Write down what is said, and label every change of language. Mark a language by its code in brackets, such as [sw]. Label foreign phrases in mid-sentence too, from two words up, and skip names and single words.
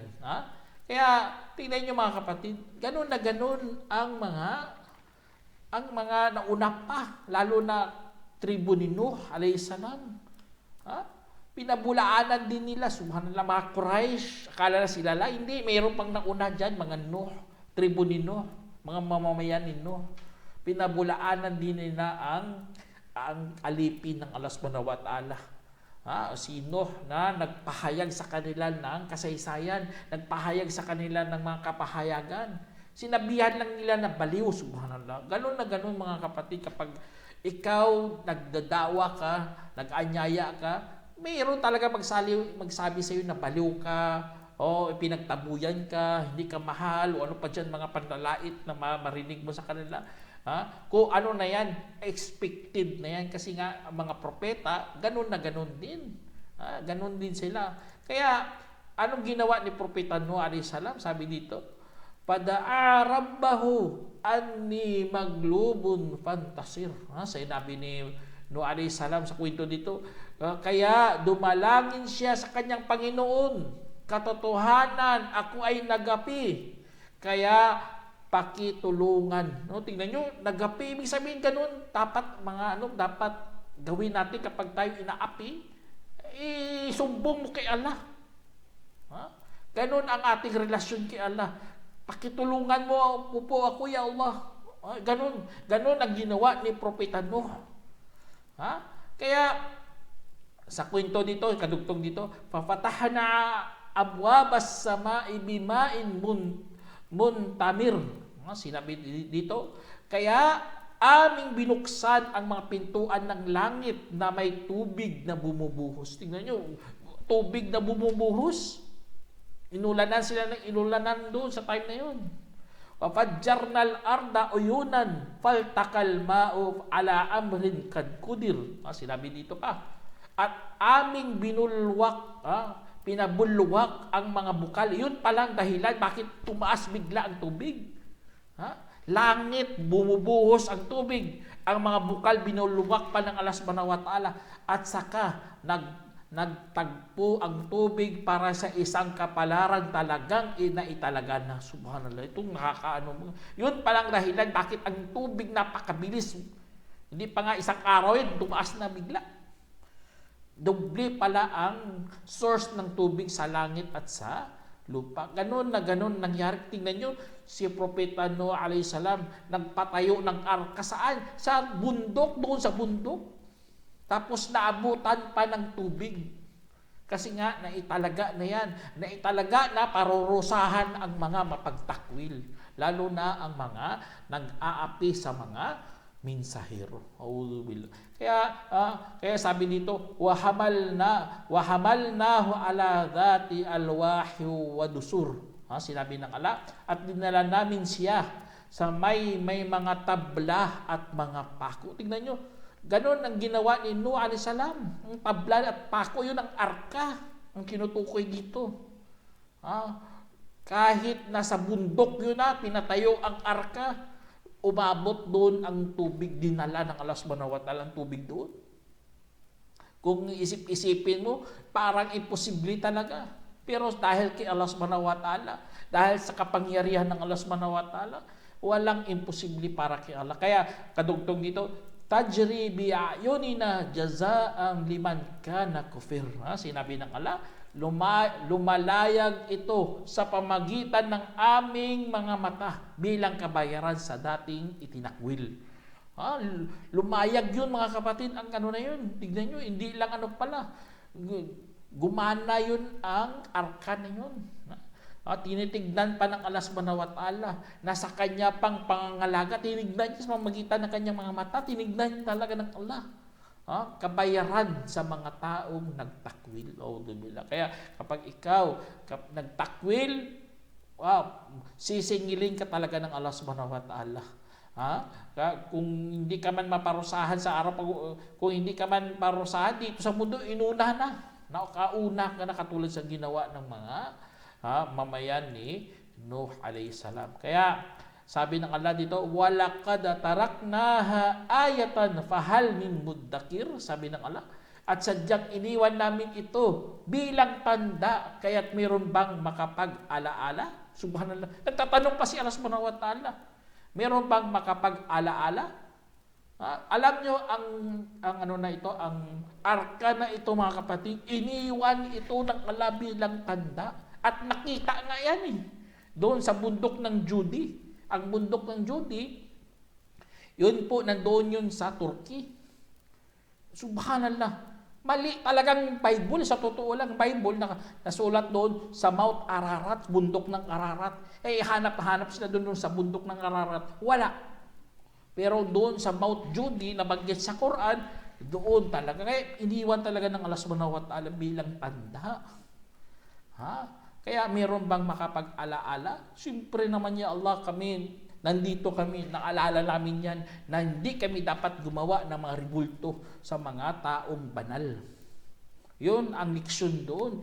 [tl] Kaya tingnan niyo mga kapatid, ganun na ganun ang mga nauna pa, lalo na tribo ni Nuh [ar] عليه السلام. [tl] Pinabulaanan din nila, subhanallah, mga Quraysh, akala na sila lang, hindi, mayroon pang nauna dyan, mga Nuh, tribo ni Nuh, mga mamamayan ni Nuh. Pinabulaanan din nila ang alipin ng Allah [ar] سبحانه وتعالى. [tl] Si Nuh na nagpahayag sa kanila ng kasaysayan, nagpahayag sa kanila ng mga kapahayagan. Sinabihan lang nila na baliw, subhanallah. Ganun na ganun mga kapatid, kapag ikaw nagdadawa ka, nag-anyaya ka, mayroon talaga magsabi sa iyo na baliw ka, o pinagtabuyan ka, hindi ka mahal, o ano pa dyan mga panlalait na marinig mo sa kanila. Kung ano na yan, expected na yan. Kasi nga, ang mga propeta, ganun na ganun din. Ganun din sila. Kaya, anong ginawa ni Propeta Nuh [ar] عليه السلام? [tl] Sabi dito, [ar] فدعا ربه أني مغلوب فانتصر. [tl] Sinabi ni Nuh [ar] عليه السلام [tl] sa kwento dito, kaya dumalangin siya sa kanyang Panginoon, katotohanan, ako ay nagapi. Kaya pakitulungan. No, tingnan nyo, nagapi, ibig sabihin ganun, dapat dapat gawin natin kapag tayo inaapi, isumbong mo kay Allah. Ganun ang ating relasyon kay Allah. Pakitulungan mo po ako, [ar] يا الله. [tl] Ganun ang ginawa ni Propeta Nuh. Kaya sa kwento dito, kadugtong dito, [ar] ففتحنا أبواب السماء بماء منهمر. [tl] Sinabi dito, kaya aming binuksan ang mga pintuan ng langit na may tubig na bumubuhos. Tingnan nyo, tubig na bumubuhos. Inulanan sila ng inulanan doon sa time na yun. [ar] وفجرنا الأرض عيونا فالتقى الماء على أمر قد قدر. [tl] Sinabi dito pa. At aming binulwak, pinabulwak ang mga bukal. Yun palang dahilan bakit tumaas bigla ang tubig. Langit, bumubuhos ang tubig. Ang mga bukal binulwak pa ng Allah [ar] سبحانه وتعالى. [tl] At saka nagtagpo ang tubig para sa isang kapalaran talagang inaitalaga na. Subhanallah. Itong nakakaano. Yun palang dahilan bakit ang tubig napakabilis. Hindi pa nga isang araw yun, tumaas na bigla. Doble pala ang source ng tubig sa langit at sa lupa. Ganon na ganon nangyari. Tingnan nyo, si Propeta Nuh [ar] عليه السلام [tl] nagpatayo ng arka saan? Sa bundok, doon sa bundok. Tapos naabutan pa ng tubig. Kasi nga, naitalaga na yan. Naitalaga na parurusahan ang mga mapagtakwil. Lalo na ang mga nag-aapi sa mga minsahero. Kaya sabi dito, [ar] وحملناه على ذات ألواح ودسر. [tl] Sinabi ng Allah, at dinala namin siya sa may mga tabla at mga pako. Tingnan nyo, ganon ang ginawa ni Nuh [ar] عليه السلام. [tl] Ang tabla at pako, yun ang arka. Ang kinutukoy dito. Kahit nasa bundok yun pinatayo ang arka, umabot doon ang tubig, dinala ng Allah [ar] سبحانه وتعالى [tl] ang tubig doon. Kung isip-isipin mo, parang imposible talaga. Pero dahil kay Allah [ar] سبحانه وتعالى, [tl] dahil sa kapangyarihan ng Allah [ar] سبحانه وتعالى, [tl] walang imposible para kay Allah. Kaya kadugtong dito, [ar] تجري بأعيننا جزاء لمن كان كفر. [tl] Sinabi ng Allah, lumalayag ito sa pamagitan ng aming mga mata bilang kabayaran sa dating itinakwil. Lumayag yun mga kapatid, ang ano na yun. Tignan nyo, hindi lang ano pala. Gumana yun ang arka na yun. Tinitignan pa ng Allah [ar] سبحانه وتعالى. [tl] Nasa kanya pang pangangalaga. Tinignan niya sa pamagitan ng kanyang mga mata. Tinignan niya talaga ng Allah. Kabayaran sa mga taong nagtakwil. Kaya kapag ikaw nagtakwil, sisingilin ka talaga ng Allah [ar] سبحانه وتعالى. [tl] Kung hindi ka man maparusahan sa araw, kung hindi ka man parusahan dito sa mundo, inuna na. Kauna ka na katulad sa ginawa ng mga mamayan ni Nuh [ar] عليه السلام. [tl] Kaya sabi ng Allah dito, [ar] ولقد تركناها آية فهل من مدكر. [tl] Sabi ng Allah, at sadyang iniwan namin ito bilang tanda, kaya't mayroon bang makapag-alaala? Subhanallah. Nagtatanong pa si Allah [ar] سبحانه وتعالى, [tl] mayroon bang makapag-alaala? Alam nyo ang ano na ito, ang arka na ito mga kapatid, iniwan ito ng Allah bilang tanda. At nakita nga yan doon sa bundok ng Judi. Ang bundok ng Judi, yun po, nandoon yun sa Turkey. Subhanallah. Mali talagang Bible, sa totoo lang, Bible na nasulat doon sa Mount Ararat, bundok ng Ararat. Hanap sila doon sa bundok ng Ararat. Wala. Pero doon sa Mount Judi, nabanggit sa Quran, Doon talaga. Kaya iniwan talaga ng Allah [ar] سبحانه وتعالى [tl] bilang tanda. Ha? Kaya meron bang makapag-alaala? Siyempre naman [ar] يا الله, [tl] nandito kami, naalala namin yan, na hindi kami dapat gumawa ng mga ribulto sa mga taong banal. Yun ang leksyon doon.